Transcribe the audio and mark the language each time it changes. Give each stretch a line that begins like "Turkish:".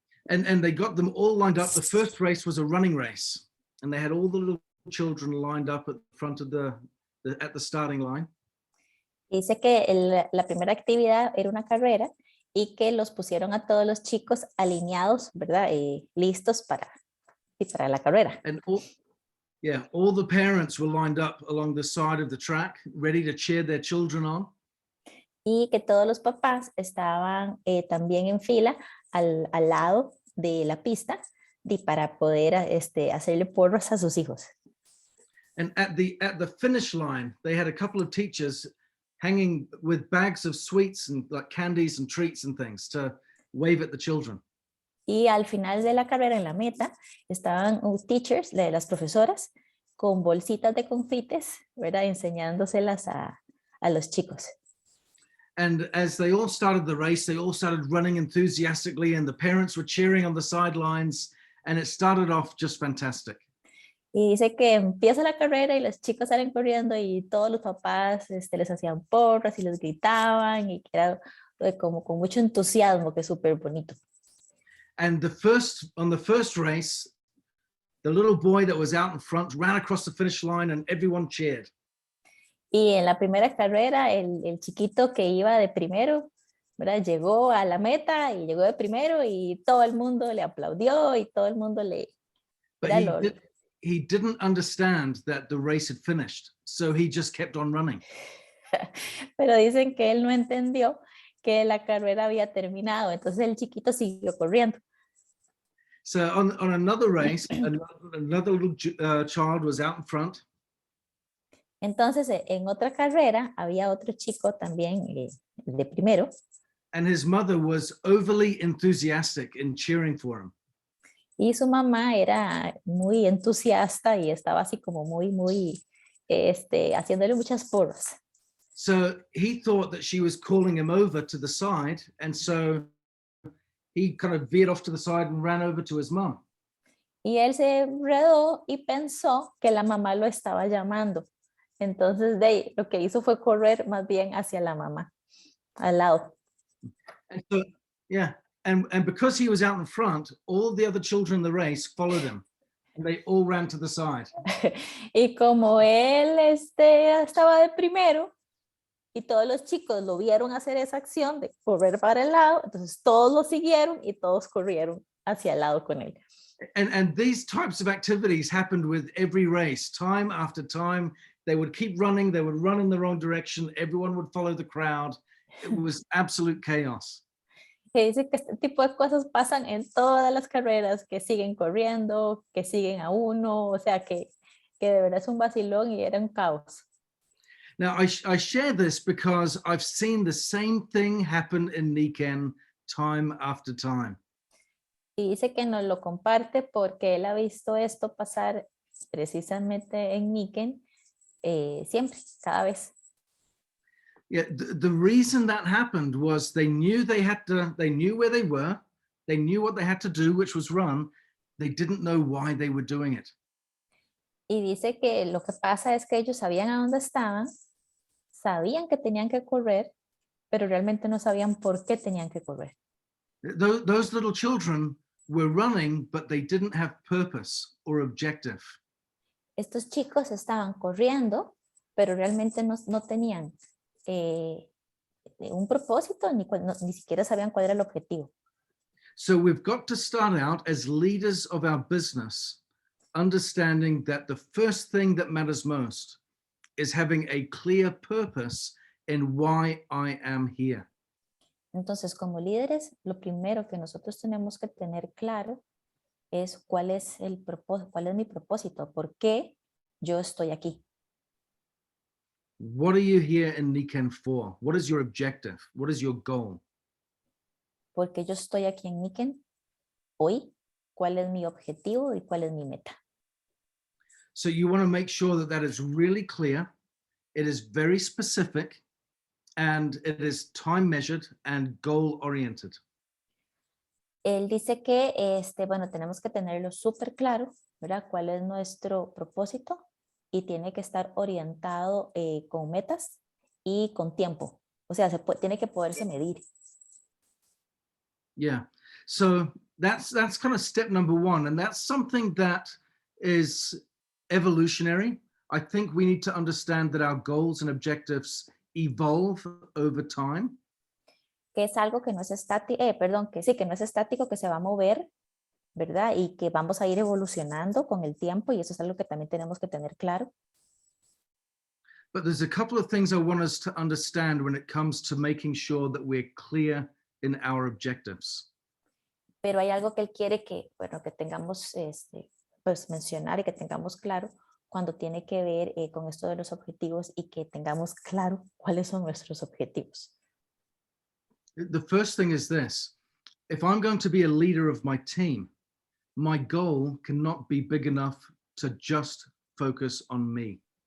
English: And they got them all lined up. The first race was a running race, and they had all the little children lined up at the front of at the starting line.
Spanish: Dice que la primera actividad era una carrera y que los pusieron a todos los chicos alineados, ¿verdad? Listos para la carrera.
English: And all the parents were lined up along the side of the track, ready to cheer their children on.
Spanish: Y que todos los papás estaban también en fila al lado de la pista para poder hacerle porras a sus hijos.
English: And at the finish line, they had a couple of teachers hanging with bags of sweets and like candies and treats and things to wave at the children.
Spanish: Y al final de la carrera, en la meta, estaban teachers, las profesoras, con bolsitas de confites, ¿verdad? Enseñándoselas a los chicos.
English: And as they all started the race, they all started running enthusiastically, and the parents were cheering on the sidelines, and it started off just fantastic.
Spanish: Y dice que empieza la carrera y los chicos salen corriendo y todos los papás les hacían porras y les gritaban y que era como con mucho entusiasmo, que es súper bonito.
English: And on the first race, the little boy that was out in front ran across the finish line and everyone cheered.
Spanish: Y en la primera carrera, el chiquito que iba de primero, ¿verdad? Llegó a la meta y llegó de primero y todo el mundo le aplaudió y todo el mundo le...
English: But he didn't understand that the race had finished, so he just kept on running.
Spanish: Pero dicen que él no entendió que la carrera había terminado, entonces el chiquito siguió corriendo.
English: So on another race, another little child was out in front.
Spanish: Entonces, en otra carrera había otro chico también de primero.
English: And his mother was overly enthusiastic in cheering for him.
Spanish: Y su mamá era muy entusiasta y estaba así como muy, haciéndole muchas porras.
English: So he thought that she was calling him over to the side, and so he kind of veered off to the side and ran over to his mom.
Spanish: Y él se enredó y pensó que la mamá lo estaba llamando. Entonces, lo que hizo fue correr más bien hacia la mamá, al lado.
English: And so, yeah, and because he was out in front, all the other children in the race followed him, and they all ran to the side.
Spanish: Y como él estaba de primero y todos los chicos lo vieron hacer esa acción de correr para el lado, entonces todos lo siguieron y todos corrieron hacia el lado con él.
English: And these types of activities happened with every race, time after time. They would keep running, they would run in the wrong direction, everyone would follow the crowd. It was absolute chaos.
Spanish: Que dice que este tipo de cosas pasan en todas las carreras, que siguen corriendo, que siguen a uno, o sea que de verdad es un vacilón y era un caos.
English: Now, I share this because I've seen the same thing happen in Nikken time after time.
Spanish: Y dice que nos lo comparte porque él ha visto esto pasar precisamente en Nikken siempre, cada vez.
English: Yeah, the reason that happened was they knew where they were, they knew what they had to do, which was run. They didn't know why they were doing it.
Spanish: Y dice que lo que pasa es que ellos sabían a dónde estaban, sabían que tenían que correr, pero realmente no sabían por qué tenían que correr.
English: Those little children were running, but they didn't have purpose or objective.
Spanish: Estos chicos estaban corriendo, pero realmente no tenían un propósito, ni siquiera sabían cuál era el objetivo.
English: So we've got to start out as leaders of our business, understanding that the first thing that matters most is having a clear purpose in why I am here.
Spanish: Entonces, como líderes, lo primero que nosotros tenemos que tener claro es cuál es el propósito, cuál es mi propósito, por qué yo estoy aquí.
English: What are you here in Nikken for? What is your objective? What is your goal?
Spanish: ¿Por qué yo estoy aquí en Nikken hoy? ¿Cuál es mi objetivo y cuál es mi meta?
English: So you want to make sure that that is really clear, it is very specific, and it is time measured and goal oriented.
Spanish: Él dice que bueno, tenemos que tenerlo súper claro, ¿verdad? ¿Cuál es nuestro propósito? Y tiene que estar orientado con metas y con tiempo. O sea, tiene que poderse medir.
English: Yeah. So that's kind of step number one, and that's something that is evolutionary. I think we need to understand that our goals and objectives evolve over time.
Spanish: Que es algo que no es estático, que no es estático, que se va a mover, ¿verdad? Y que vamos a ir evolucionando con el tiempo, y eso es algo que también tenemos que tener claro.
English: But there's a couple of things I want us to understand when it comes to making sure that we're clear in our objectives.
Spanish: Pero hay algo que él quiere que, bueno, que tengamos, pues mencionar y que tengamos claro cuando tiene que ver con esto de los objetivos y que tengamos claro cuáles son nuestros objetivos.
English: The first thing is this: if I'm going to be a leader of my team, my goal cannot be big enough to just focus on me.